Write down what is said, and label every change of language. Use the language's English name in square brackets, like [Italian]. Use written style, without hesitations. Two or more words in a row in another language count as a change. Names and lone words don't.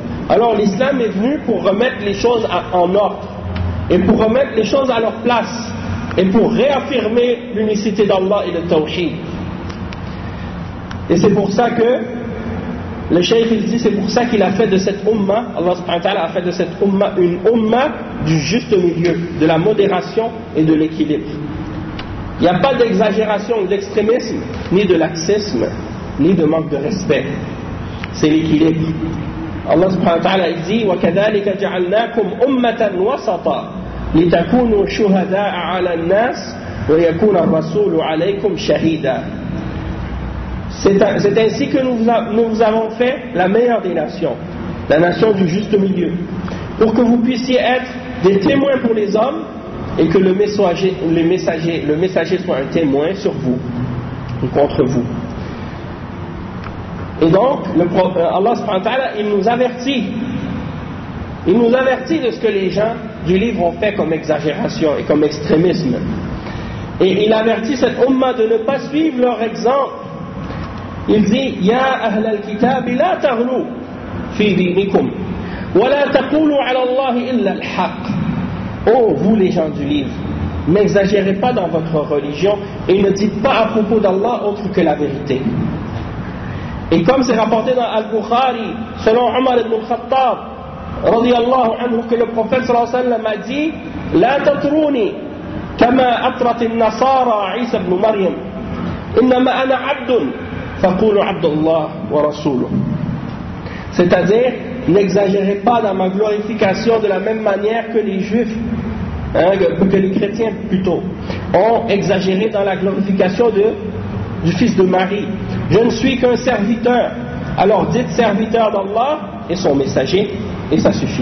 [French] Alors l'islam est venu pour remettre les choses en ordre, et pour remettre les choses à leur place, et pour réaffirmer l'unicité d'Allah et le tawhid. Et c'est pour ça que le cheikh il dit, c'est pour ça qu'il a fait de cette umma, Allah [Arabic] سبحانه وتعالى [French] a fait de cette umma une umma du juste milieu, de la modération et de l'équilibre. Il n'y a pas d'exagération ou d'extrémisme, ni de laxisme, ni de manque de respect. C'est l'équilibre. Allah [Arabic] سبحانه وتعالى [French] dit [Arabic] وَكَذَلِكَ جَعَلْنَاكُمْ أُمَّةً وَسَطًا لِتَكُونُوا شُهَدَاءَ عَلَى النَّاسِ وَيَكُونَ الرَّسُولُ عَلَيْكُمْ شَهِيدًا. [French] C'est ainsi que nous vous avons fait la meilleure des nations, la nation du juste milieu, pour que vous puissiez être des témoins pour les hommes et que le messager soit un témoin sur vous ou contre vous. Et donc, Allah [Arabic] سبحانه وتعالى, [French] il nous avertit de ce que les gens du livre ont fait comme exagération et comme extrémisme. Et il avertit cette umma de ne pas suivre leur exemple. Il dit [Arabic] يا أهل الكتاب لا تغلوا في دينكم ولا تقولوا على الله إلا الحق. [French] Oh, vous les gens du livre, n'exagérez pas dans votre religion et ne dites pas à propos d'Allah autre que la vérité. Et comme c'est rapporté dans Al-Bukhari, selon Omar ibn al-Khattab, [Arabic] رضي الله عنه, [French] que le prophète [Arabic] صلى الله عليه وسلم [French] a dit [Arabic] لا تطروني كما أطرت النصارى عيسى ابن مريم إنما أنا عبد فقولوا عبد الله ورسوله. [French] C'est-à-dire, n'exagérez pas dans ma glorification de la même manière que les juifs, que les chrétiens plutôt, ont exagéré dans la glorification du fils de Marie. Je ne suis qu'un serviteur. Alors dites serviteur d'Allah et son messager, et ça suffit.